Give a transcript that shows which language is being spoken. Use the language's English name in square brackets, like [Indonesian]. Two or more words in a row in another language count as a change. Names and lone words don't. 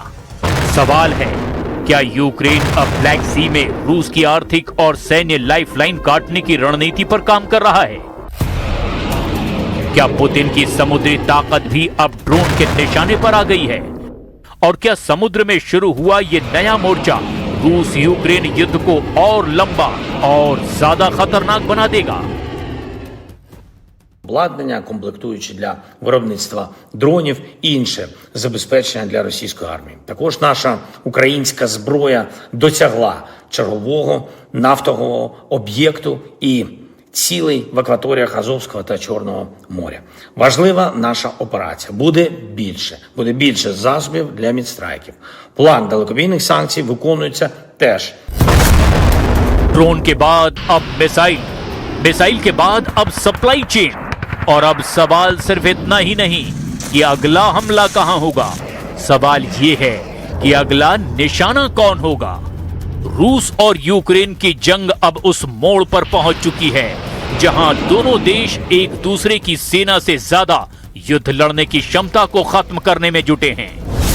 [Hindi] सवाल है, क्या यूक्रेन अब ब्लैक सी में रूस की आर्थिक और सैन्य लाइफलाइन काटने की रणनीति पर काम कर रहा है? क्या पुतिन की समुद्री ताकत भी अब ड्रोन के निशाने पर आ गई है? और क्या समुद्र में शुरू हुआ ये नया मोर्चा रूस यूक्रेन युद्ध को और लंबा और ज्यादा खतरनाक बना देगा? [Ukrainian] обладнання, комплектуючі для виробництва дронів і інше забезпечення для російської армії. Також наша українська зброя досягла чергового нафтового об'єкту і цілей в акваторіях Азовського та Чорного моря. Важлива наша операція. Буде більше засобів для мідстрайків. План далекобійних санкцій виконується теж. [Hindi] ड्रोन के बाद अब मिसाइल के बाद अब [English] supply chain, [Hindi] और अब सवाल सिर्फ इतना ही नहीं, कि अगला हमला कहां होगा। सवाल ये है कि अगला निशाना कौन होगा। रूस और यूक्रेन की जंग अब उस मोड़ पर पहुंच चुकी है जहां दोनों देश एक दूसरे की सेना से ज्यादा युद्ध लड़ने की क्षमता को खत्म करने में जुटे हैं।